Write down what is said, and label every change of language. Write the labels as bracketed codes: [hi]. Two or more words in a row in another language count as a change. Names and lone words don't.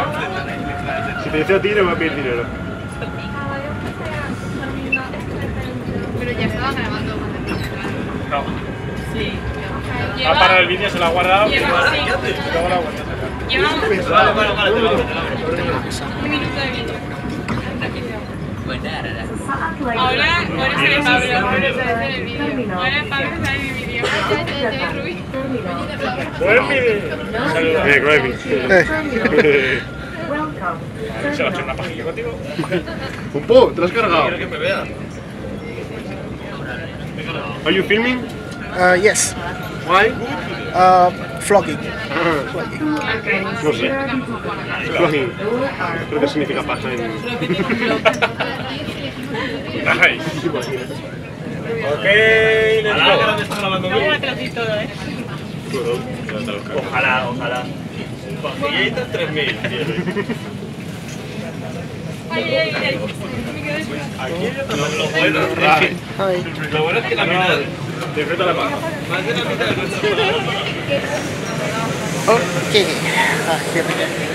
[es] Si te dice a ti, le voy a pedir dinero. Pero ya estaba grabando. No. Sí. Va a parar el vídeo, se lo ha guardado y Lleva- luego sí. la vuelta a sacar. Llevamos Vale, te lo hago. un minuto de vídeo. [id] Sesaat lagi. [es] Ahora sale Pablo. Ahora sale el vídeo. Terminal Ahora Pablo sale en el vídeo. [id] Datang Terminal 3. [es] Buen vídeo. Saluda. Gravy. Welcome. Se va a echar una pajilla contigo. Pumpo, ¿te lo has cargado? Quiero que me vea. [en] Are you filming? Yes. Why? Vlogging. [es] No sé. Vlogging. Creo que significa paja en... [en] Nice. Ok, let's go. [es] Luego te lo dices todo, ¿eh? Ojalá, ojalá. Pajillita 3000. Ay, ay, ay. Aquí lo bueno. Hi. Lo bueno es que la mitad. Disfruta la paja. Más de la mitad de nuestro programa. [id] Oke, akhirnya.